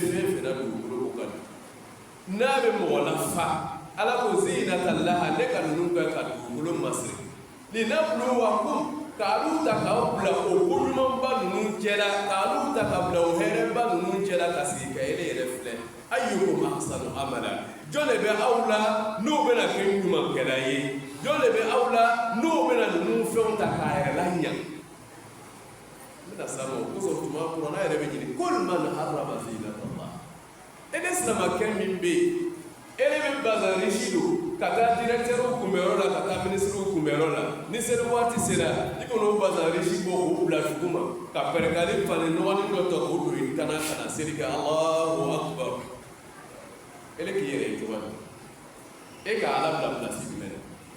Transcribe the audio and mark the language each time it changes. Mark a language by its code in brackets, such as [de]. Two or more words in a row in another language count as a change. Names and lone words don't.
[bm] fɛn fɛn na dugukolo kan n'a bɛ mɔgɔ lafa Ala ko [ar] زينة الله [bm] ne ka ninnu kɛ ka dugukolo masiri linabluwakum k'alu ta k'aw bila o koɲumanba ninnu cɛla k'alu ta ka bila o hɛrɛba ninnu cɛla ka sigi ka ele yɛrɛ filɛ [ar] أيكم أحسن عملا [bm] jɔn de bɛ aw la n'o bɛna kɛ ɲumankɛla ye jɔn de bɛ aw la n'o bɛna ninnu fɛnw ta k'a yɛrɛ laɲa n bɛna s'a ma o kosɔn tuma kuranɛ yɛrɛ bɛ ɲini [ar] قل من حرم زينة الله [bm] ele silamakɛ min bɛ yen ele bɛ [fr] bazin riche [bm] don ka taa directeur kunbɛyɔrɔ la ka taa ministre kunbɛyɔrɔ la ni seli waati sera i kana o [fr] bazin riche [bm] bɔ k'o bila duguma ka pɛrɛgali fani nɔgɔnin dɔ ta k'o don i kana ka na seli kɛ [ar] الله أكبر [bm] ele k'i yɛrɛ ye cogo di e ka Ala bila place jumɛn na